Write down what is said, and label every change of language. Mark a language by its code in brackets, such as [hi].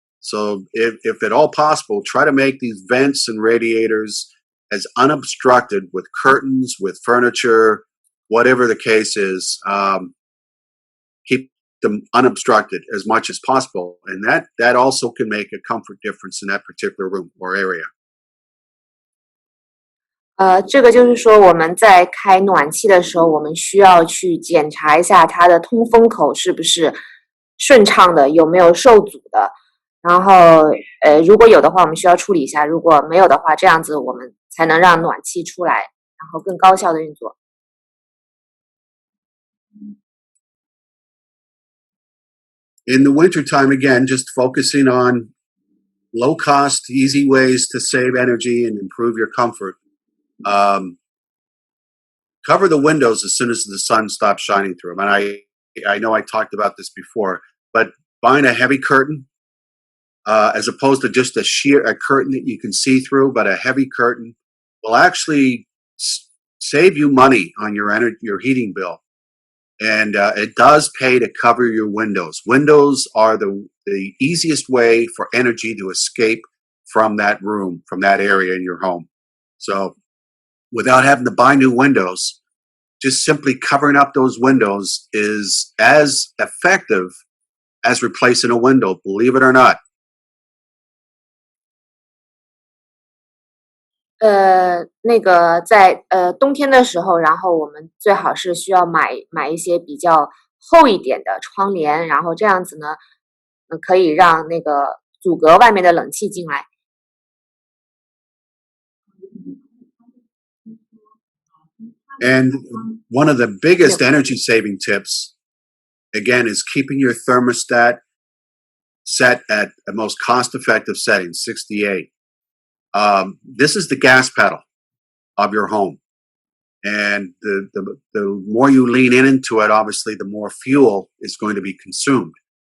[en] So if at all possible, try to make these vents and radiators as unobstructed with curtains, with furniture, whatever the case is. Keep them unobstructed as much as possible. And that also can make a comfort difference in that particular room or area. [zh] 这个就是说我们在开暖气的时候，我们需要去检查一下它的通风口是不是顺畅的，有没有受阻的。然后如果有的话，我们需要处理一下；如果没有的话，这样子我们才能让暖气出来，然后更高效的运作。 [en] In the wintertime, again, just focusing on low-cost, easy ways to save energy and improve your comfort. Cover the windows as soon as the sun stops shining through them. And I know I talked about this before, but buying a heavy curtain, as opposed to just a curtain that you can see through, but a heavy curtain will actually save you money on your heating bill. And it does pay to cover your windows. Windows are the easiest way for energy to escape from that room, from that area in your home. So without having to buy new windows, just simply covering up those windows is as effective as replacing a window, believe it or not. [zh] 那个在冬天的时候，然后我们最好是需要买一些比较厚一点的窗帘，然后这样子呢，可以让那个阻隔外面的冷气进来。 [en] And one of the biggest energy saving tips, again, is keeping your thermostat set at the most cost effective setting, 68. This is the gas pedal of your home. And the more you lean into it, obviously, the more fuel is going to be consumed.